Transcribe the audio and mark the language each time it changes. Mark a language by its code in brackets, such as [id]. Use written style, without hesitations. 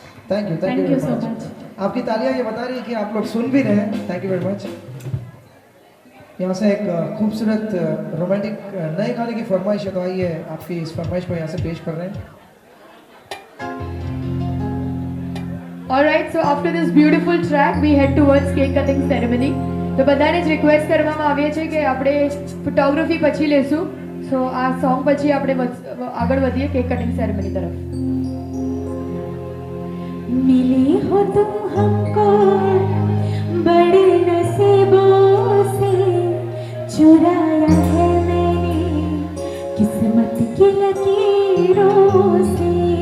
[hi] आपकी तालियां ये बता रही है कि आप लोग सुन भी रहे हैं। [en] Thank you very much. [hi] यहाँ से एक खूबसूरत रोमांटिक नए गाने की फरमाइश है, तो आइए आपकी इस फरमाइश को यहाँ से पेश कर रहे हैं। [en] Alright, so after this beautiful track, we head towards cake cutting ceremony. [gu] તો બધાને જ રિક્વેસ્ટ કરવામાં આવી છે કે આપણે ફોટોગ્રાફી પછી લેશું. સો આ સોંગ પછી આપણે આગળ વધીએ કેક કટિંગ સેરેમની તરફ. [hi] मिली हो तुम हमको बड़े नसीबों से, चुराया है मैंने किस्मत की लकीरों से।